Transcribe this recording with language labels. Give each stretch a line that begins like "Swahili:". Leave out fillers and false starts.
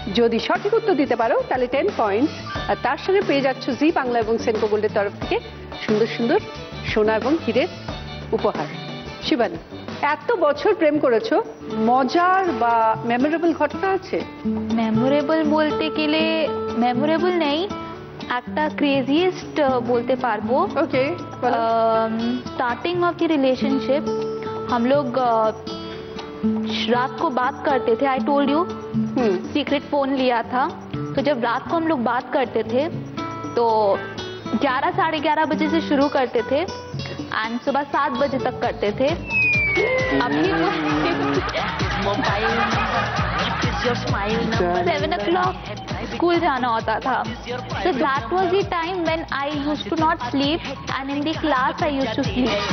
Bangla: যদি সঠিক উত্তর দিতে পারো তাহলে 10 পয়েন্টস, আর তার সঙ্গে পেয়ে যাচ্ছ জি বাংলা এবং সেনকো গোল্ডের তরফ থেকে সুন্দর সুন্দর সোনা এবং হীরের উপহার। শিবানী, এত বছর প্রেম করেছো, মজার বা মেমোরেবল ঘটনা আছে? মেমোরেবল বলতে গেলে মেমোরেবল নেই, একটা ক্রেজিয়েস্ট বলতে পারবো। ওকে,
Hindi: स्टार्टिंग ऑफ द रिलेशनशिप हम लोग रात को बात करते थे।
English: I told you
Hindi: secret phone लिया था, तो जब रात को हम लोग बात करते थे तो 11 साढ़े 11 बजे से शुरू करते थे एंड सुबह 7 बजे तक करते थे। अभी मोबाइल 7 o'clock स्कूल जाना होता था,
English: so that was the time when I used to not sleep and in the class I used to sleep.